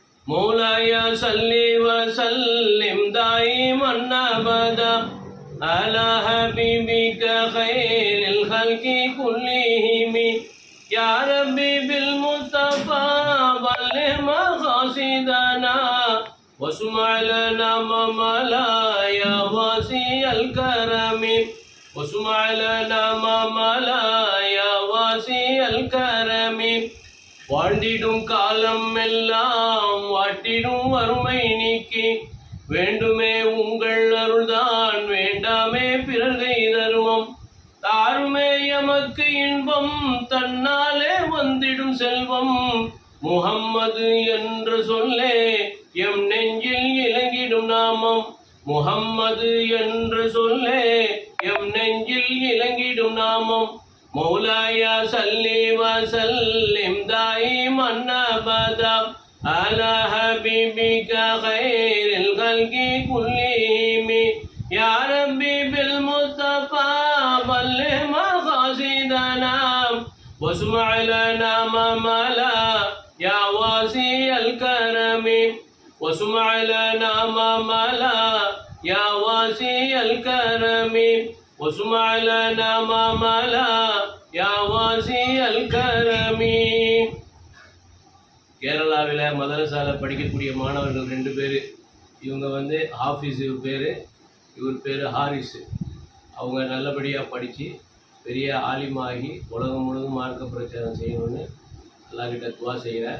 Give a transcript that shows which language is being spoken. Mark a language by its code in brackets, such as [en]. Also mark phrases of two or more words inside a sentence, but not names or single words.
[ar] مولاي صل وسلم دائما أبدا على حبيبك خير الخلق كلهم يا ربي بالمصطفى بلغ مقاصدنا واسمع لنا مملا يا واسع الكرم واسمع لنا مملا يا واسع الكرم [ta] வாழ்ந்திடும் காலம் எல்லாம் வாட்டிடும் வறுமை நீக்கி வேண்டுமே உங்கள் அருள்தான் வேண்டாமே பிறர்கை தருமம் தாருமே எமக்கு இன்பம் தன்னாலே வந்திடும் செல்வம் முஹம்மது என்று சொல்லே எம் நெஞ்சில் இலங்கிடும் நாமம் முஹம்மது என்று சொல்லே எம் நெஞ்சில் இலங்கிடும் நாமம் [ar] مولاي صل وسلم دائما أبدا على حبيبك خير الخلق كلهم يا ربي بالمصطفى بلغ مقاصدنا واسمع لنا مملا يا واسع الكرم واسمع لنا مملا يا واسع الكرم واسمع لنا مملا يا واسع الكرم. [ta] கேரளாவில் மதரசாவில் படிக்கக்கூடிய மாணவர்கள் 2 பேர். இவங்க ஹாஃபிஸ் பேர், இவர் பேர் ஹாரிஸ். அவங்க நல்லபடியாக படித்து பெரிய ஆலிமாகி உலகம் முழுவதும் மார்க்க பிரச்சாரம் செய்யணும்னு அல்லாஹ்கிட்ட துவா செய்கிறேன்.